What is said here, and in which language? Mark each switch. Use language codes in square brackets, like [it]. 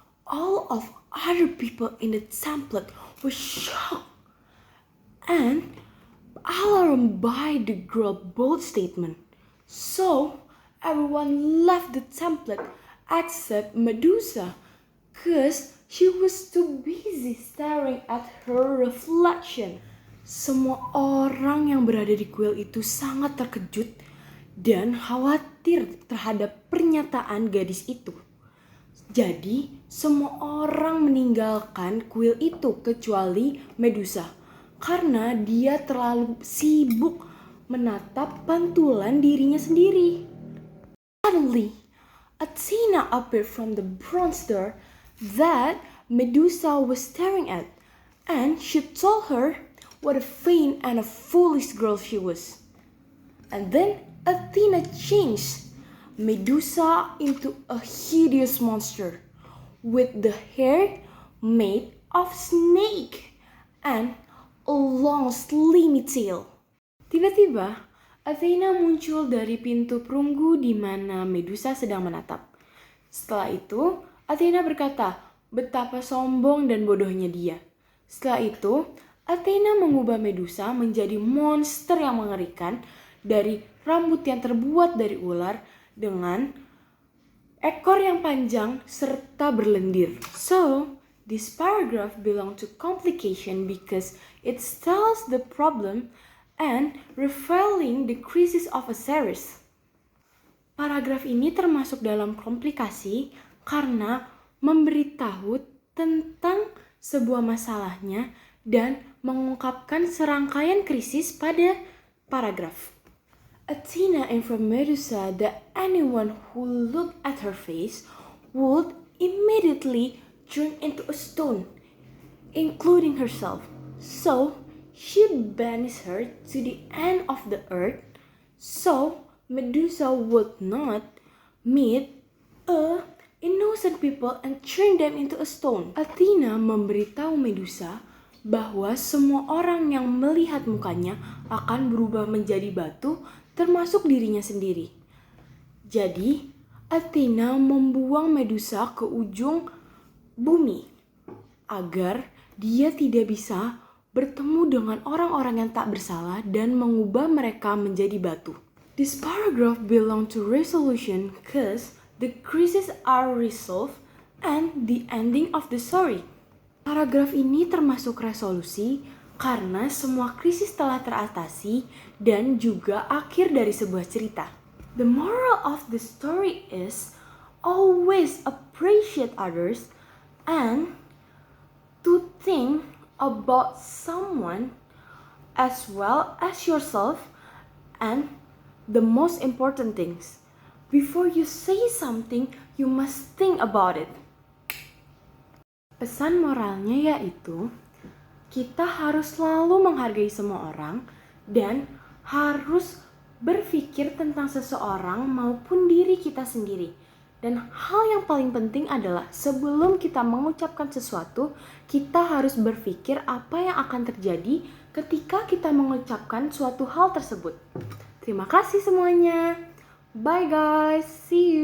[en] All of other people in the temple were shocked and alarmed by the girl's bold statement. So everyone left the temple except Medusa, cause she was too busy staring at her reflection. [id] Semua orang yang berada di kuil itu sangat terkejut dan khawatir terhadap pernyataan gadis itu. Jadi, semua orang meninggalkan kuil itu kecuali Medusa karena dia terlalu sibuk menatap pantulan dirinya sendiri. [en] Suddenly, Athena appeared from the bronze door that Medusa was staring at, and she told her what a vain and a foolish girl she was. And then Athena changed Medusa into a hideous monster with the hair made of snake and a long slimy tail. [id] Tiba-tiba, Athena muncul dari pintu perunggu di mana Medusa sedang menatap. Setelah itu, Athena berkata, betapa sombong dan bodohnya dia. Setelah itu, Athena mengubah Medusa menjadi monster yang mengerikan dari rambut yang terbuat dari ular dengan ekor yang panjang serta berlendir. So, [en] This paragraph belongs to complication because it tells the problem and revealing the crisis of a series. [id] Paragraf ini termasuk dalam komplikasi karena memberitahu tentang sebuah masalahnya dan mengungkapkan serangkaian krisis pada paragraf. [en] Athena informed Medusa that anyone who looked at her face would immediately turn into a stone, including herself. So she banished her to the end of the earth, so Medusa would not meet innocent people and turn them into a stone. [id] Athena memberitahu Medusa bahwa semua orang yang melihat mukanya akan berubah menjadi batu, termasuk dirinya sendiri. Jadi, Athena membuang Medusa ke ujung bumi agar dia tidak bisa bertemu dengan orang-orang yang tak bersalah dan mengubah mereka menjadi batu. [en] This paragraph belong to resolution because the crises are resolved and the ending of the story. [id] Paragraf ini termasuk resolusi karena semua krisis telah teratasi dan juga akhir dari sebuah cerita. [en] The moral of the story is always appreciate others and to think about someone as well as yourself, and the most important things, before you say something, you must think about it. [id] Pesan moralnya yaitu kita harus selalu menghargai semua orang dan harus berpikir tentang seseorang maupun diri kita sendiri. Dan hal yang paling penting adalah sebelum kita mengucapkan sesuatu, kita harus berpikir apa yang akan terjadi ketika kita mengucapkan suatu hal tersebut. Terima kasih semuanya. [en] Bye guys, see you.